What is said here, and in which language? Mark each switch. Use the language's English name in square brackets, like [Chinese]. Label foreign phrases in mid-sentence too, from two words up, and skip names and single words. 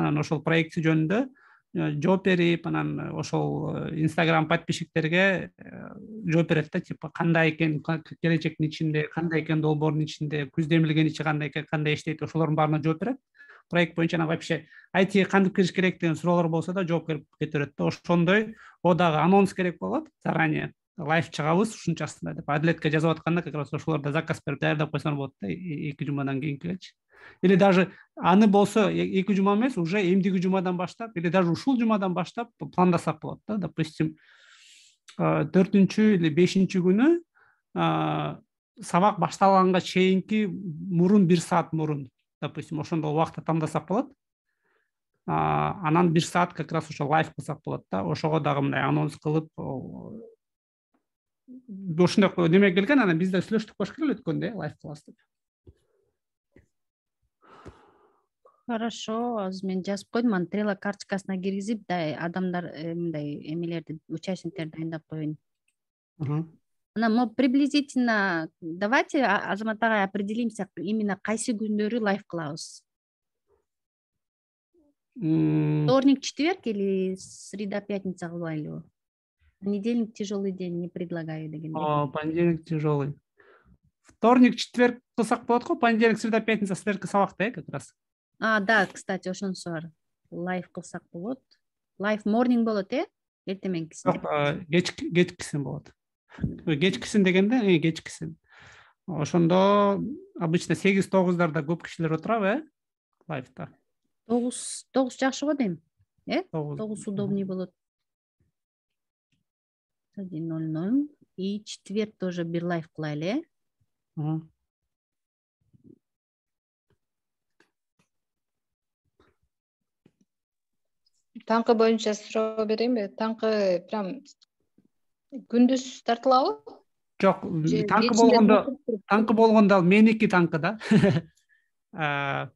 [Kyrgyz] Анан ошол проекти жөнүндө жооп берип, анан ошол Instagram подписчиктерге жооп берет да, типа кандай экен келечектин ичинде, кандай экен долбоордун ичинде, Күз Демилгенин ичи кандай экен, кандай иштейт, ошолордун баарына жооп берет. Проект боюнча вообще айтиге кантип кириш керек деген суроолор болсо да жооп кете берет да. Ошондой дагы анонс керек болот заранее. Лайв чыгабыз ушунчасында деп. Адилетке жазып атканда [Russian] как раз [Kyrgyz] ошолордо заказ берип даярдап койсоңор болот да, 2 жумадан кийин келечи. [Russian] Или даже [Kyrgyz] аны болсо 2 жума эмес, уже эмдиги жумадан баштап, [Russian] или даже [Kyrgyz] ушул жумадан баштап пландасак болот да. Допустим, 4-чү или 5-чи күнү сабак башталганга чейинки мурун 1 саат мурун, допустим, ошондой убакытта тандасак болот. Анан 1 саат [Russian] как раз [Kyrgyz] ошо лайв кылсак болот да. Ошого дагы мындай анонс кылып, ошондой неме келген, анан бизде сүйлөштүк болуш керек өткөндө, лайв кылабыз деп. Хорошо, азыр мен жазып койдум, аны Trello карточкасына киргизип, адамдар мындай эмелерди, участниктерди дайындап коеюн. Анан [Russian] приблизительно давайте, [Kyrgyz] Азамат агай, [Russian] определимся, именно [Kyrgyz] кайсы күндөрү лайв кылабыз. [Russian] Вторник, четверг или среда, пятница кылбайлыбы? Понедельник тяжелый день, не предлагаю дегендей. Понедельник тяжелый. Вторник, четверг [Kyrgyz] кылсак болот го, [Russian] понедельник, среда, пятница [Kyrgyz] силердики сабакта [Russian] как раз. Да, кстати, [Kyrgyz] ошонусу бар. Лайв кылсак болот. [English] live morning [Kyrgyz] болот, эртең мененкисин. Кечкисин болот. Кечкисин дегенде, кечкисин. Ошондо обычно 8-9дарда көп кишилер отурабы, лайвда. 9 жакшы го дейм. 9 удобный болот. 1:00. [Russian] И четверг тоже [Kyrgyz] бир лайв кылайлы, Таңкы боюнча суроо берейинби? Таңкы прям күндүз тартылабы? Жок, таңкы болгондо ал меники таңкы да.